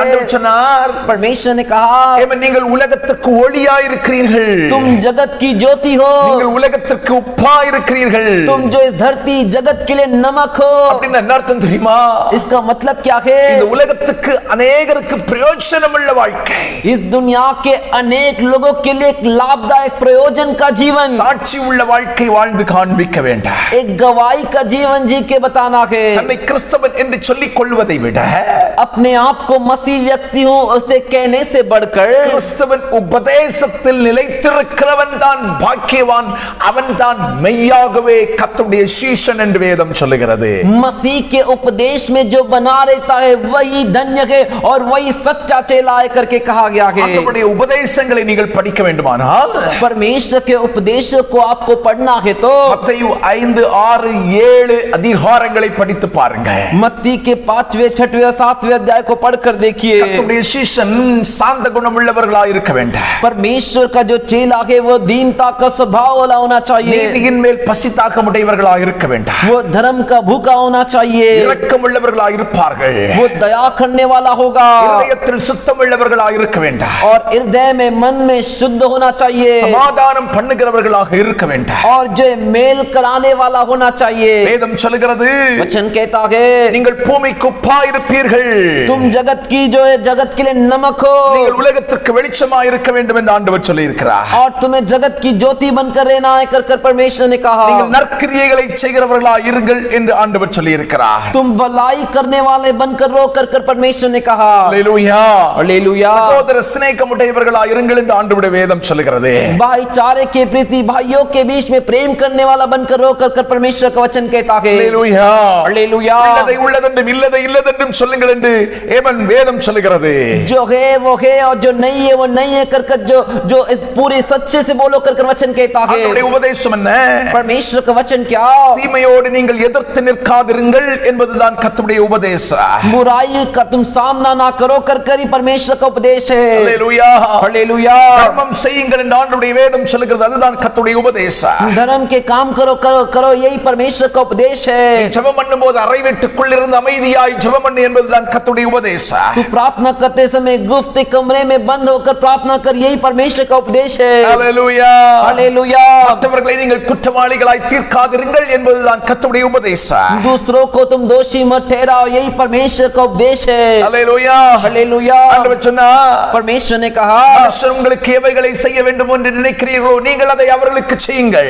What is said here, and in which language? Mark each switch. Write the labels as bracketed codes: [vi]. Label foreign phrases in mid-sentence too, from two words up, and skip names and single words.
[ta] ஆண்டவர் சொன்னார், [hi] परमेश्वर ने कहा [ta] நீங்கள் உலகத்திற்கு ஒளியாய் இருக்கிறீர்கள். [hi] तुम जगत की ज्योति हो. [ta] நீங்கள் உலகத்திற்கு உப்பாய் இருக்கிறீர்கள். [hi] तुम जो इस धरती जगत के लिए नमक हो. [ta] அப்படின்னு என்ன அர்த்தம் தெரியுமா? [hi] इसका मतलब क्या है? [ta] இந்த உலகத்துக்கு अनेகருக்கு பிரயோஜனமுள்ள வாழ்க்கை. [hi] इस दुनिया के अनेक लोगों के लिए एक लाभदायक प्रयोजन का जीवन, [ta] சாட்சி உள்ள வாழ்க்கை வாழ்ந்து காண்பிக்க வேண்டாம். [hi] एक गवाही का जीवन जी के बताना है. [ta] தன்னை கிறிஸ்தவன் என்று சொல்லிக் கொள்வதை விட [hi] अपने आप को मसीह व्यक्ति हूँ उसे कहने से बढ़कर [ta] கிறிஸ்தவன் உபதேசத்தில் நிலைத்திருக்கிறவன் தான் பாக்கியவான். அவன் தான் மெய்யாகவே கர்த்தருடைய சீஷன் என்று வேதம் சொல்லுகிறது. [hi] मसीह के उपदेश में जो बना रहता है वही धन्य है और वही सच्चा चेला है करके कहा गया है. [ta] கர்த்தருடைய உபதேசங்களை நீங்கள் படிக்க வேண்டுமானால் [hi] परमेश्वर के उपदेशों को आपको पढ़ना है तो [ta] மத்தேயு 5, 6, 7 அதிகாரங்களை படித்து பாருங்க. [hi] मत्ती के 5वें 6वें और 7वें अध्याय को पढ़कर देखिए. [ta] கர்த்தருடைய சீஷன் சாந்த குணமுள்ளவர்களாய் இருக்க வேண்டும். [hi] परमेश्वर का जो चेला है वो दीनता का स्वभाव वाला होना चाहिए, [ta] நீதியின் மேல் பசிதாகம் உடையவர்களாக இருக்க வேண்டாம், [hi] वो धर्म का भूखा होना चाहिए, [ta] இரக்கம் உள்ளவர்களாக இருப்பார்கள், [hi] वो दया करने वाला होगा, [ta] இதயத்தில் சுத்தம் உள்ளவர்களாக இருக்க வேண்டாம், [hi] और हृदय में मन में शुद्ध होना चाहिए, [ta] சமாதானம் பண்ணுகிறவர்களாக இருக்க வேண்டாம். [hi] और जो मेल कराने वाला होना चाहिए. [ta] வேதம் சொல்கிறது, [hi] वचन कहता है [ta] நீங்கள் பூமிக்கு உப்பாய் இருப்பீர்கள், [hi] तुम जगत की जो है जगत के लिए नमक हो, [ta] நீங்கள் உலகத்திற்கு வெளிச்சமாய் இருக்க வேண்டும் என்று ஆண்டவர் சொல்லி இருக்கிறார். [hi] और तुम्हें जगत की ज्योति बनकर रहना है कर कर परमेश्वर ने कहा. [ta] நீங்கள் நற்கிரியைகளை செய்கிறவர்களாய் இருங்கள் என்று ஆண்டவர் சொல்லி இருக்கிறார். [hi] तुम भलाई करने वाले बनकर रहो कर कर परमेश्वर ने कहा. [ta] அல்லேலூயா, [hi] हालेलुया. [ta] சகோதர சிநேகமுடையவர்களாய் இருங்கள் என்று ஆண்டவருடைய வேதம் சொல்கிறது. [hi] भाईचारे के प्रति भाइयों के बीच में प्रेम करने वाला बनकर रहो कर कर परमेश्वर का वचन कहता है. [ta] அல்லேலூயா, [hi] हालेलुया. [ta] உள்ளதை உள்ளதென்றும் இல்லதை இல்லதென்றும் சொல்லுங்கள் என்று ஏமன் வேதம் சொல்கிறது. [hi] जो है वो है और जो नहीं है वो नहीं है कर कर जो इस पूरे सच्चे से बोलो कर कर वचन कहता है. [ta] அவருடைய உபதேசம் என்ன? [hi] परमेश्वर का वचन क्या? [ta] தீமையோடு நீங்கள் எதிர்த்து நிற்காதிருங்கள் என்பதுதான் கர்த்தருடைய உபதேசம். [hi] बुराई का तुम सामना ना करो कर कर ही परमेश्वर का उपदेश है. [ta] அல்லேலூயா, [hi] हालेलुया. [ta] தர்மம் செய்யுங்கள் என்று ஆண்டவருடைய வேதம் சொல்கிறது. அதுதான் கர்த்தருடைய உபதேசம். [hi] धर्म के काम करो करो करो यही परमेश्वर का उपदेश है. [ta] ஜெபம் பண்ணும்போது அறை வீட்டுக்குள் இருந்து அமைதியாய் ஜெபம் பண்ணு என்பதுதான் கர்த்தருடைய உபதேசம். [hi] तू प्रार्थना करते समय गुप्त कमरे में बंद होकर प्रार्थना कर यही परमेश्वर का उपदेश है. [ta] அல்லேலூயா, [hi] हालेलुया. [ta] மற்றவர்களை நீங்கள் குற்றவாளிகளாய் தீர்க்காதிருங்கள் என்பதுதான் கர்த்தருடைய உபதேசம். [hi] दूसरों को तुम दोषी मत ठहराओ यही परमेश्वर का उपदेश है. [ta] அல்லேலூயா, [hi] हालेलुया. [ta] ஆண்டவர் சொன்னார், [hi] परमेश्वर ने कहा [ta] மனுஷர் உங்களுக்கு எவைகளை செய்ய வேண்டும் என்று நினைக்கிறீர்களோ நீங்கள் அதை அவர்களுக்கு செய்யுங்கள்.